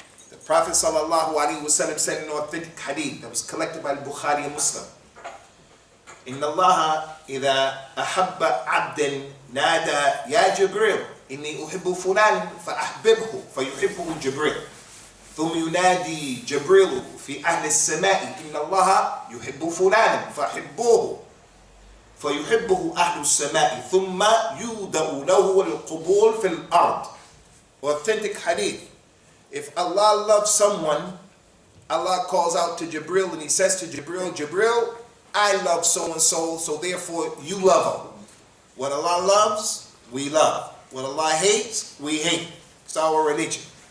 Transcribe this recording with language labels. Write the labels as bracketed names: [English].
[English] The Prophet sallallahu alaihi wasallam said in an authentic hadith that was collected by Bukhari and Muslim, [Arabic] Inna Allah idha ahabba abdan nada ya Jibril, inni uhibbu fulan fa-ahbibhu fa-yuhibbuhu Jibril. ثم ينادي جبريل في أهل السماء إن الله يحب فلانا فأحبوه فيحبه أهل السماء ثم يودع له القبول في الأرض. [English] Authentic hadith. If Allah loves someone, Allah calls out to Jibril and he says to Jibril, Jibril, I love so and so, so therefore you love him. What Allah loves, we love. What Allah hates, we hate. It's our religion.